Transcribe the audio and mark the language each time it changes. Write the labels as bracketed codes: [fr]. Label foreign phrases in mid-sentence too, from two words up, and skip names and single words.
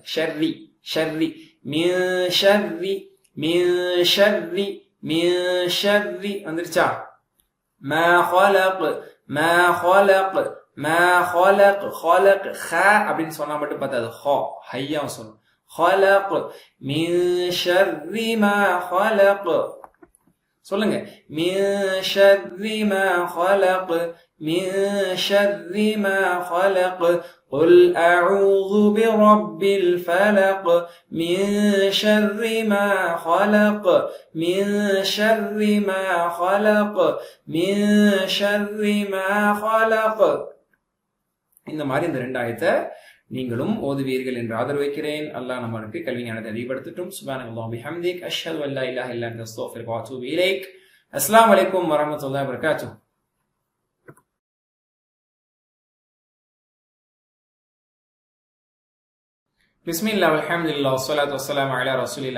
[ar] شري شري، من شري، من شري، من شري. வந்துருச்சா? ما خلق، ما خلق، ما خلق. [ta] ஹலக் ஹ அப்படின்னு சொன்னா மட்டும் பார்த்தாது. ஹ ஹையாவும் சொல்லணும். [ar] خلق من شر ما خلق. [ta] சொல்லுங்க. من شر ما خلق، من شر ما خلق. [ar] قل أعوذ برب الفلق، من شر ما خلق، من شر ما خلق، من شر ما خلق. [ta] இந்த மாதிரி இந்த 2 ஆயத்தை நீங்களும் ஓதுவீர்கள் என்று ஆதரவு வைக்கிறேன். அல்லாஹ் நமக்கு கல்வி ஞானத்தை அதிகப்படுத்தட்டும். [ar] سبحان الله بحمده أشهد أن لا إله إلا أنت أستغفرك وأتوب إليك. السلام عليكم ورحمة الله وبركاته. بسم الله والحمد لله والصلاة والسلام على رسول الله.